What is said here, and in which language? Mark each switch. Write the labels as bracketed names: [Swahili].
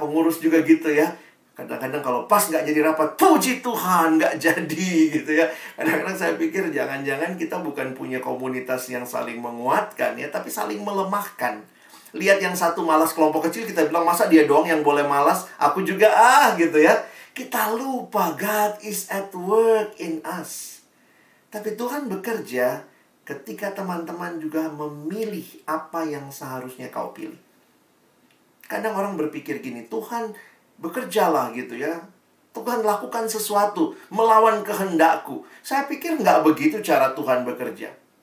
[Indonesian] Pengurus juga gitu ya. Kadang-kadang kalau pas nggak jadi rapat, puji Tuhan nggak jadi gitu ya. Kadang-kadang saya pikir jangan-jangan kita bukan punya komunitas yang saling menguatkan ya, tapi saling melemahkan. Lihat yang satu malas kelompok kecil, kita bilang masa dia doang yang boleh malas, aku juga gitu ya. Kita lupa [English] God is at work in us. [Indonesian] Tapi Tuhan bekerja ketika teman-teman juga memilih apa yang seharusnya kau pilih. Kadang orang berpikir gini, Tuhan bekerjalah gitu ya. Tuhan lakukan sesuatu melawan kehendakku. Saya pikir nggak begitu cara Tuhan bekerja.